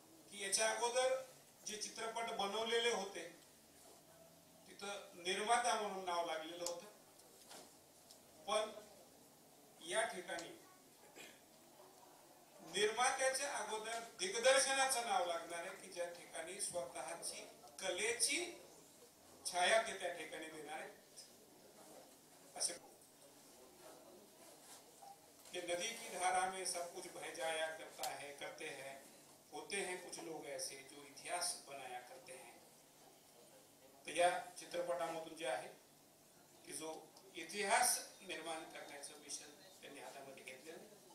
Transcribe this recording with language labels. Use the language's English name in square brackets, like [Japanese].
[Marathi] की याच्या अगोदर जे चित्रपट बनवलेले होते तिथं निर्माता म्हणून नाव लागलेलं होतं, पण या ठिकाणी निर्मात्याच्या अगोदर दिग्दर्शनाचं नाव लागणार आहे की ज्या ठिकाणी स्वतःची कलेची छाया ते त्या ठिकाणी देणार आहेत. [Hindi] असे कि नदी की धारा में सब कुछ बह जाया करता है, करते हैं, होते हैं कुछ लोग ऐसे जो इतिहास बनाया करते हैं. [Marathi] तर या चित्रपटामधून जे आहे की जो इतिहास निर्माण करण्याचं मिशन त्यांनी हातामध्ये घेतलेलं.